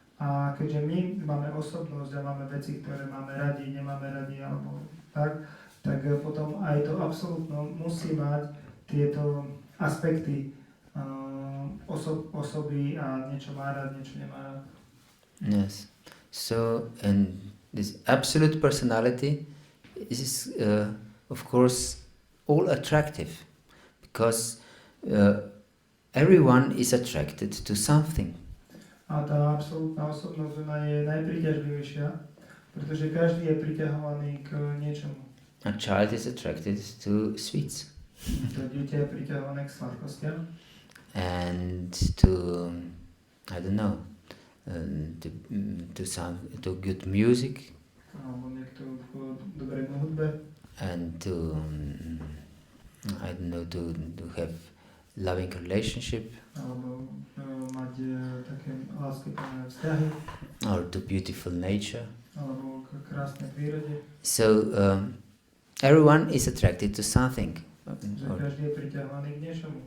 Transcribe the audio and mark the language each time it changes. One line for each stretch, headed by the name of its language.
Slovak: A keďže my máme osobnosť a máme veci, ktoré máme radi, nemáme radi, alebo tak potom aj to absolútno musí mať tieto aspekty osoby a niečo má rád, niečo nemá rád.
English: Yes. So, and this absolute personality is, of course, all attractive, because everyone is attracted to something.
Slovak: A tá absolútna osobnosť, ona je najpriťažlivejšia, pretože každý je priťahovaný k niečomu.
English: A child is attracted to sweets.
Slovak: To dieťa je priťahované k sladkostiam.
English: And to, I don't know, to good music.
Slovak: Alebo niekto k dobrej hudbe.
English: And to, I don't know, to have loving relationship.
Slovak: Alebo mať také láskyplné vzťahy.
English: Or to beautiful nature.
Slovak: Alebo k krásnej prírode.
English: So everyone is attracted to something.
Slovak: Že každý je priťahovaný k niečomu.